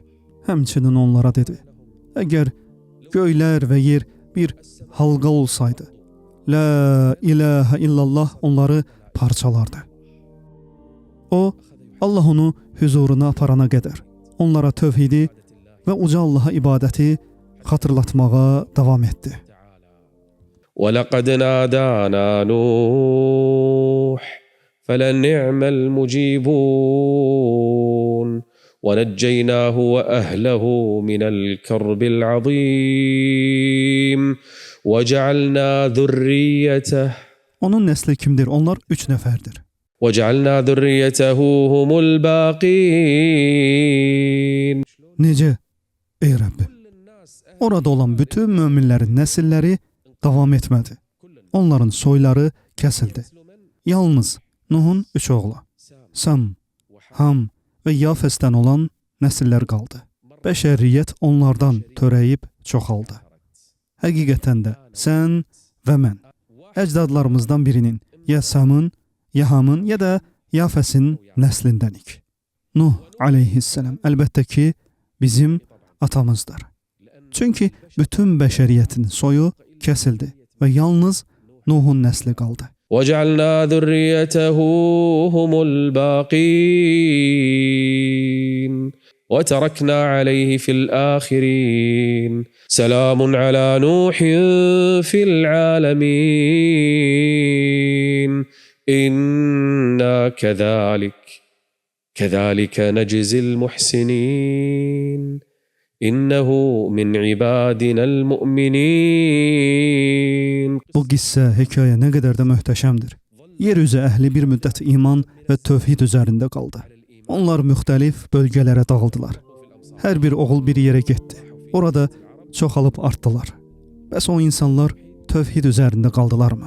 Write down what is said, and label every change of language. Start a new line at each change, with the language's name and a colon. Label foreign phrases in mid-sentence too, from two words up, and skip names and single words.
Azerbaijani: Həmçinin onlara dedi, əgər göylər və yer bir halqa olsaydı,
Arabic: لا إله إلا الله
Azerbaijani: onları parçalardı. O, Allah onu huzuruna aparana qədər onlara tövhidi və uca Allaha ibadəti xatırlatmağa davam etdi.
Arabic: وَلَقَدْ نَادَانَا نُوحٌ فَلَنِعْمَ الْمُجِيبُونَ وَنَجَّيْنَاهُ وَأَهْلَهُ مِنَ الْكَرْبِ الْعَظِيمِ وَجَعَلْنَا ذُرِّيَّتَهُ.
Azerbaijani: Onun nəsli kimdir? Onlar 3 nəfərdir.
Arabic: وَجَعَلْنَا ذُرِّيَّتَهُ هُمُ الْبَاقِينَ.
Azerbaijani: Necə? Ey Rəbbim, orada olan bütün möminlərin nəsilləri davam etmədi. Onların soyları kəsildi. Yalnız Nuhun 3 oğlu, Sam, Ham və Yafəsdən olan nəsillər qaldı. Bəşəriyyət onlardan törəyib çoxaldı. Həqiqətən də sən və mən əcdadlarımızdan birinin, ya Samın, ya Hamın, ya da Yafəsin nəslindənik. Nuh aleyhisselam əlbəttə ki, bizim atamızdır. Çünki bütün bəşəriyyətin soyu kəsildi və yalnız Nuhun nəsli qaldı.
Arabic: وَجَعَلْنَا ذُرِّيَّتَهُ هُمُ الْبَاقِينَ وَتَرَكْنَا عَلَيْهِ فِي الْآخِرِينَ سَلَامٌ عَلَى نُوحٍ فِي الْعَالَمِينَ إِنَّا كَذَلِكَ نَجْزِي الْمُحْسِنِينَ إِنَّهُ مِنْ عِبَادِنَا الْمُؤْمِنِينَ.
Azerbaijani: Bu qissə, hekayə nə qədər də möhtəşəmdir. Yer üzü əhli bir müddət iman və tövhid üzərində qaldı. Onlar müxtəlif bölgələrə dağıldılar. Hər bir oğul bir yerə getdi. Orada çoxalıb artdılar. Bəs o insanlar tövhid üzərində qaldılarmı?